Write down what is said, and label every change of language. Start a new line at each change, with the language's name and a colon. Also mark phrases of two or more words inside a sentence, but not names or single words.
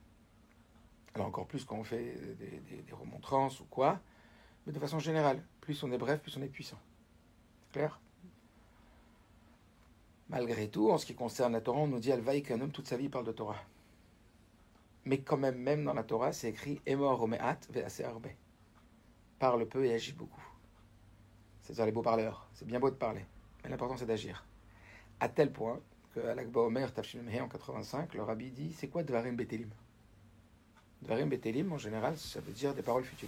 French: Alors encore plus quand on fait des remontrances ou quoi, mais de façon générale, plus on est bref, plus on est puissant. C'est clair? Malgré tout, en ce qui concerne la Torah, on nous dit Alvaï qu'un homme toute sa vie parle de Torah. Mais quand même, même dans la Torah, c'est écrit
Hebrew: אמור מעט ועשה הרבה.
French: Parle peu et agis beaucoup. C'est-à-dire les beaux parleurs. C'est bien beau de parler, mais l'important c'est d'agir. À tel point qu'à l'Akba Omer, Tafshin Mehe en 85, le rabbi dit c'est quoi
Hebrew: דברים בטלים? דברים בטלים,
French: en général, ça veut dire des paroles futiles.